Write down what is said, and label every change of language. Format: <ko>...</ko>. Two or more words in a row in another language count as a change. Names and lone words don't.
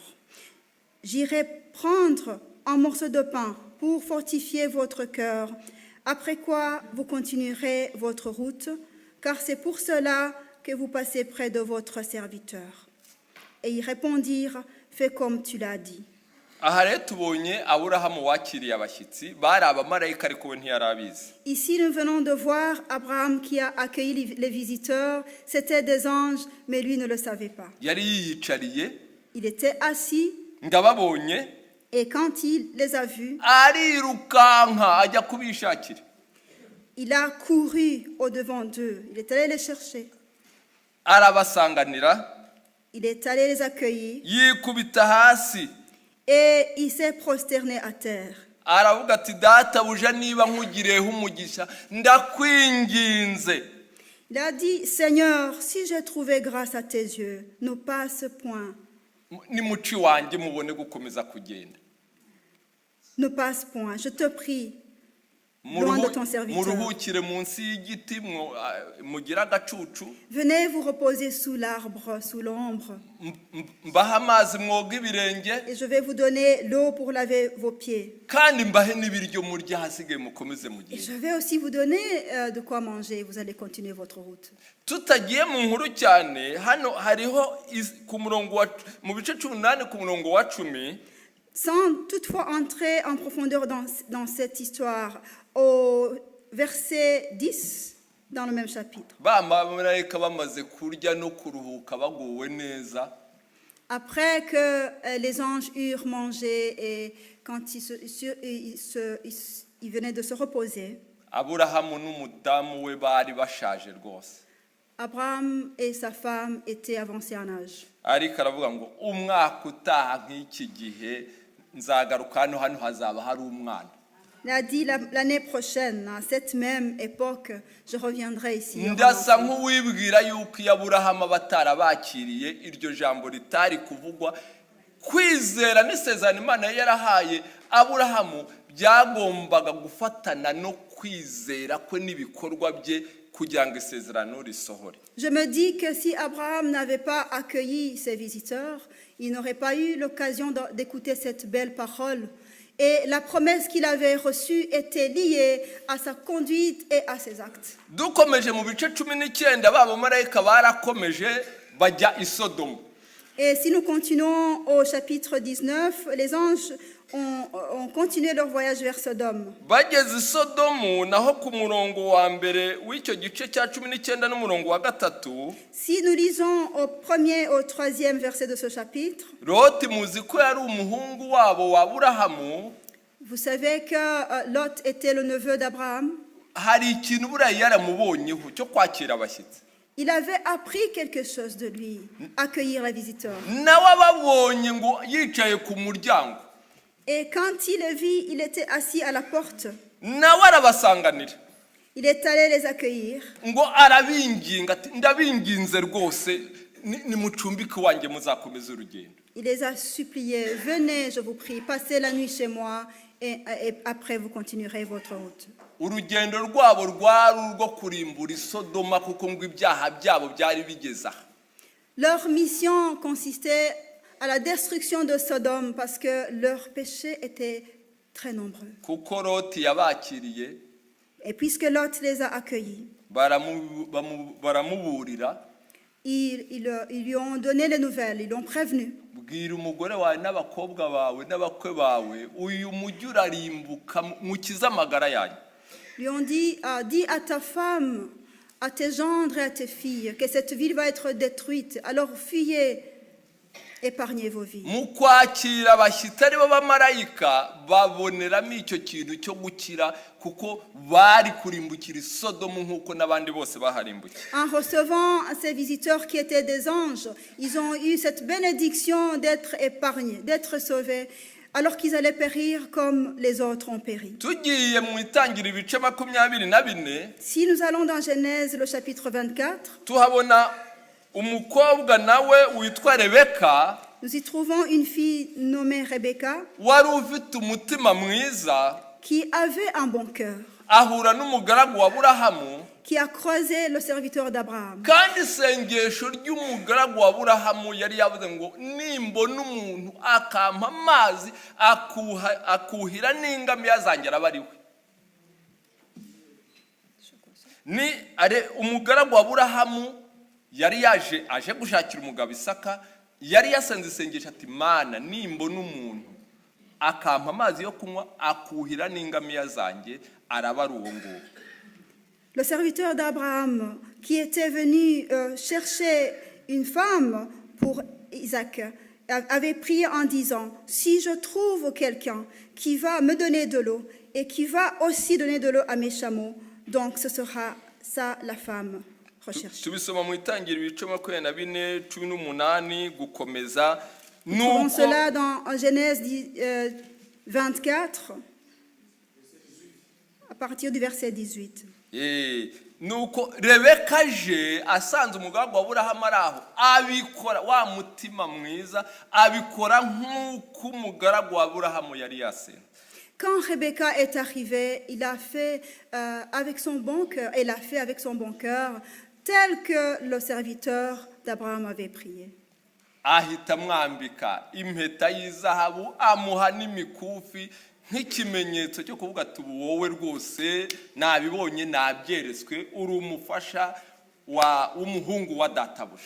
<fr>J'irai prendre un morceau de pain pour fortifier votre cœur, après quoi vous continuerez votre route, car c'est pour cela que vous passez près de votre serviteur. Et ils répondirent, fais comme tu l'as dit.</fr> <rw>Aha rero tubonye Aburahamu wakiriye abashyitsi, bari abamarayika ariko we ntiyarabizi.</rw> <fr>Ici, nous venons de voir Abraham qui a accueilli les visiteurs. C'étaient des anges, mais lui ne le savait pas.</fr> <rw>Yari yiyicariye,</rw> <fr>Il était assis,</fr> <rw>ngababonye,</rw> <fr>et quand il les a vus,</fr> <rw>arirukanka ajya kubishakira.</rw> <fr>il a couru au-devant d'eux. Il est allé les chercher.</fr> <rw>Arabasanganira,</rw> <fr>Il est allé les accueillir,</fr> <rw>yikubita hasi,</rw> <fr>et il s'est prosterné à terre.</fr> <rw>aravuga ati, databuja niba nkugireho umugisha, ndakwinginze.</rw> <fr>Il a dit, Seigneur, si j'ai trouvé grâce à tes yeux, ne passe point.</fr> <rw>Nimuci wanjye mubone gukomeza kugenda.</rw> <fr>Ne passe point, je te prie, loin de ton serviteur.</fr> <rw>Muruhukire munsi y'igiti, mugira agacucu,</rw> <fr>Venez vous reposer sous l'arbre, sous l'ombre,</fr> <rw>mbahe amazi mwoga ibirenge,</rw> <fr>et je vais vous donner l'eau pour laver vos pieds.</fr> <rw>kandi mbahe n'ibiryo murya, hasigaye mukomeze</rw> <fr>Et</fr> <rw>mugende.</rw> <fr>je vais aussi vous donner de quoi manger. Vous allez continuer votre route.</fr> <rw>Tutagiye mu nkuru cyane, hano hariho ku murongo mu bice 18 ku murongo wa 10,</rw> <fr>Sans toutefois entrer en profondeur dans cette histoire, au verset 10, dans le même chapitre.</fr> <rw>bamarayika bamaze kurya no kuruhuka baguwe neza,</rw> <fr>Après que les anges eurent mangé et quand ils venaient de se reposer,</fr> <rw>Aburahamu n'umudamu we bari bashaje rwose,</rw> <fr>Abraham et sa femme étaient avancés en âge.</fr> <rw>ariko aravuga ngo umwaka utaha nk'iki gihe nzagaruka hano hazaba hari umwana.</rw> <fr>Il a dit l'année prochaine, à cette même époque, je reviendrai ici.</fr> <rw>Ndasa nk'uwibwira yuko iyo Aburahamu batarabakiriye iryo jambo ritari kuvugwa, kwizera n'isezerano Imana yarahaye Aburahamu byagombaga gufatana no kwizera kwe n'ibikorwa bye kugira ngo isezerano risohore.</rw> <fr>Je me dis que si Abraham n'avait pas accueilli ses visiteurs, il n'aurait pas eu l'occasion d'écouter cette belle parole. Et la promesse qu'il avait reçue était liée à sa conduite et à ses actes.</fr> <rw>Dukomeje mu bice 19 b'abamarayika barakomeje bajya i Sodomu.</rw> <fr>Et si nous continuons au chapitre 19, les anges ont continué leur voyage vers Sodome.</fr> <rw>Bageze i Sodomu, naho ku murongo wa mbere w'icyo gice cya 19 n'umurongo wa 3,</rw> <fr>Si nous lisons au 1er au 3e verset de ce chapitre,</fr> <rw>Loti muzi ko yari umuhungu wabo wa Aburahamu.</rw> <fr>vous savez que Lot était le neveu d'Abraham.</fr> <rw>Hari ikintu buriya yaramubonyeho cyo kwakira abashyitsi.</rw> <fr>Il avait appris quelque chose de lui, accueillir les visiteurs.</fr> <rw>Nawe ababonye ngo yicaye ku muryango.</rw> <fr>Et quand il les vit, il était assis à la porte.</fr> <rw>nawe arabasanganira</rw> <fr>Il est allé les accueillir.</fr> <rw>ngo arabinginga ati ndabinginze rwose nimucumbike iwanjye muzakomeza urugendo.</rw> <fr>Il les a suppliés, venez, je vous prie, passez la nuit chez moi et après vous continuerez votre route.</fr> <rw>urugendo rwabo rwari urwo kurimbura isodoma kuko ngo ibyaha byabo byari bigeze aha.</rw> <fr>Leur mission consistait à la destruction de Sodome parce que leurs péchés étaient très nombreux.</fr> <rw>kuko Loti yabakiriye</rw> <fr>Et puisque Lot les a accueillis,</fr> <rw>baramuburira</rw> <fr>ils lui ont donné les nouvelles, ils l'ont prévenu.</fr> <rw>bwira umugore wawe n'abakobwa bawe n'abakwe bawe uyu mujyi urarimbuka mukize amagara yanyu.</rw> <fr>Lui ont dit, dis à ta femme, à tes gendres et à tes filles que cette ville va être détruite. Alors fuyez, épargnez vos vies.</fr> <rw>mu kwakira abashyitsi ari bo bamarayika baboneramo icyo kintu cyo gukira kuko bari kurimbukira isodomu nk'uko n'abandi bose baharimbukiye.</rw> <fr>En recevant ces visiteurs qui étaient des anges, ils ont eu cette bénédiction d'être épargnés, d'être sauvés, alors qu'ils allaient périr comme les autres ont péri.</fr> <rw>tugiye mu itangira ibice 24,</rw> <fr>Si nous allons dans Genèse, le chapitre 24,</fr> <rw>tuhabona umukobwa nawe witwa Rebeka</rw> <fr>nous y trouvons une fille nommée Rebecca</fr> <rw>wari ufite umutima mwiza</rw> <fr>qui avait un bon cœur,</fr> <rw>ahura n'umugaragu wa Aburahamu</rw> <fr>qui a croisé le serviteur d'Abraham.</fr> <rw>kandi isengesho ry'umugaragu wa Aburahamu yari yavuze ngo nimbona umuntu akampa amazi akuhira n'ingamiya zanjye araba ari we. ni umugaragu wa Aburahamu yari aje gushakira umugabo Isaka, yari yasenze isengesho ati Mana nimbona umuntu akampa amazi yo kunywa akuhira n'ingamiya zanjye araba ari uwo nguwo.</rw> <fr>Le serviteur d'Abraham qui était venu chercher une femme pour Isaac avait prié en disant, si je trouve quelqu'un qui va me donner de l'eau et qui va aussi donner de l'eau à mes chameaux, donc ce sera ça la femme recherchée.</fr> <rw>tubisoma mu itangira ibice 24-18 gukomeza.</rw> <fr>Nous trouvons cela dans Genèse 24 à partir du verset 18.</fr> <rw>nuko Rebeka aje asanze umugaragu wa Aburahamu ari aho abikora wa mutima mwiza abikora nk'uko umugaragu wa Aburahamu yari yasenze.</rw> <fr>Quand Rebecca est arrivée, il a fait avec son bon cœur, elle a fait avec son bon cœur tel que le serviteur d'Abraham avait prié.</fr> <rw>ahita amwambika impeta y'izahabu amuha n'imikufi nk'ikimenyetso cyo kuvuga ati wowe rwose nabibonye nabyeretswe uri umufasha w'umuhungu wa databuja.</rw>